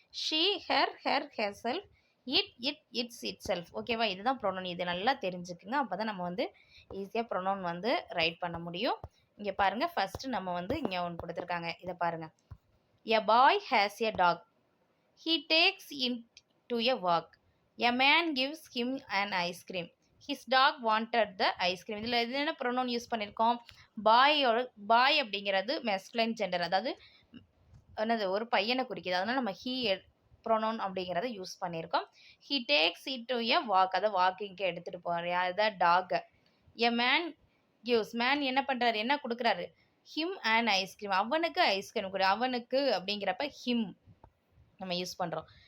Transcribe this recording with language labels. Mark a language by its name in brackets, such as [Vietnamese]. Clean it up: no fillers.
[English] She, herself. Itself. ஓகேவா? இதுதான் pronoun. [Tamil] இது நல்லா தெரிஞ்சுக்குங்க, அப்போ தான் நம்ம வந்து ஈஸியாக ப்ரொனவுன் வந்து ரைட் பண்ண முடியும். இங்கே பாருங்கள், ஃபஸ்ட்டு நம்ம வந்து இங்கே ஒன்று கொடுத்துருக்காங்க, இதை பாருங்கள். [English] A boy has a dog. He takes it to a walk. A man gives him an ice cream. His dog wanted the ice cream. [Tamil] இதில் இது என்ன ப்ரொனவுன் யூஸ் பண்ணியிருக்கோம்? பாய் அப்படிங்கிறது மெஸ்குலைன் ஜெண்டர், அதாவது என்னது ஒரு பையனை குறிக்குது. அதனால் நம்ம ஹீ ப்ரொனவுன் அப்படிங்கிறத யூஸ் பண்ணியிருக்கோம். [English] he takes it to a walk, [Tamil] அதை வாக்கிங்க்கு எடுத்துகிட்டு போகிறார். அதுதான் talk. [English] a man gives, [Tamil] man என்ன பண்ணுறாரு, என்ன கொடுக்குறாரு, [English] him and ice cream, [Tamil] அவனுக்கு ஐஸ்கிரீம் கொடு. அவனுக்கு அப்படிங்கிறப்ப ஹிம். நம்ம யூஸ் பண்ணுறோம்.